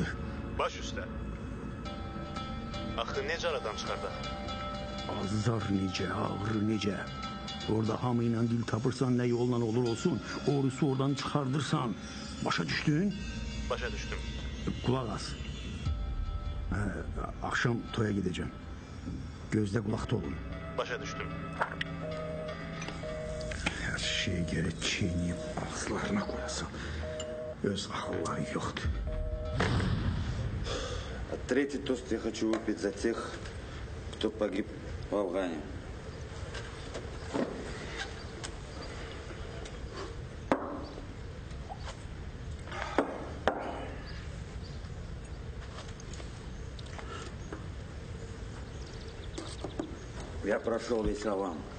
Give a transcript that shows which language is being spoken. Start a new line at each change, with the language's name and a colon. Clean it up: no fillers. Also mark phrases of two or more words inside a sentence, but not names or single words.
Azerbaijani: Baş üstə. Axı necə aradan çıxardaq? Azar necə, ağır necə. Orada hamı ilə dil tapırsan, nə yolla olur olsun, orusu oradan çıxardırsan. Başa düşdün? Başa düşdüm. Qulaq as.
Turkish: Akşam toya gideceğim. Gözde kulakta olun.
Azerbaijani: Başa düştüm.
Turkish: Her şeyi geri çiğneyip ağızlarına koyasın.
Azerbaijani: öz axılları yoxdur.
Russian: А третий тост я хочу выпить за тех, кто погиб в Афгане. Я прошел весь Афган.